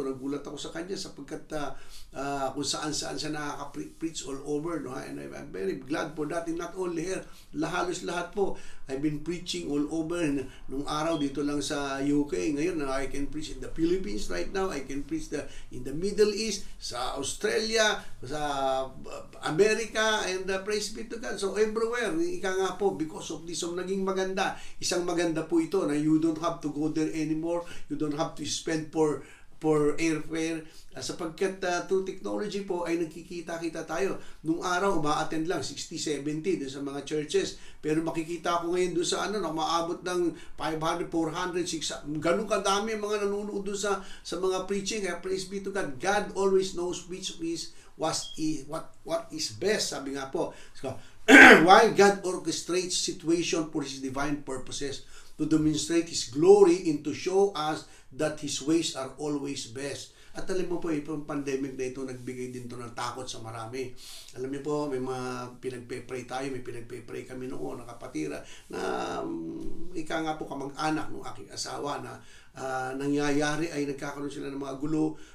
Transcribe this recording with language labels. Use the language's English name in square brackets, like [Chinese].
[Filipino] Nagulat ako sa kanya sapagkat kung saan-saan siya nakaka-preach all over. [English] And I'm very glad for that. And not only here, [Filipino] halos lahat po. [English] I've been preaching all over. [Filipino] Nung araw dito lang sa UK. [English] Ngayon, I can preach in the Philippines right now. I can preach in the Middle East, sa Australia, sa America, and praise be to God. So everywhere, [Filipino] ika nga po, [English] because of this, [Filipino] naging maganda. Isang maganda po ito na [English] you don't have to go there anymore. You don't have to spend for for airfare, [Filipino] sapagkat through technology po ay nagkikita-kita tayo. Nung araw, umaattend lang 60-70 doon sa mga churches. Pero makikita ko ngayon doon sa maabot ng 500, 400, 600, ganun kadami ang mga nanonood doon sa mga preaching. [English] Kaya praise be to God. God always knows which is what is best, [Filipino] sabi nga po. [English] So, why God orchestrates situation for His divine purposes, to demonstrate His glory and to show us that His ways are always best. [Filipino] At alam mo po, itong pandemic na ito, nagbigay din to ng takot sa marami. Alam niyo po, may mga pinagpe-pray tayo, may pinagpe-pray kami noon, nakapatira, na ika nga po kamag-anak ng aking asawa na nangyayari ay nagkakaroon sila ng mga gulo.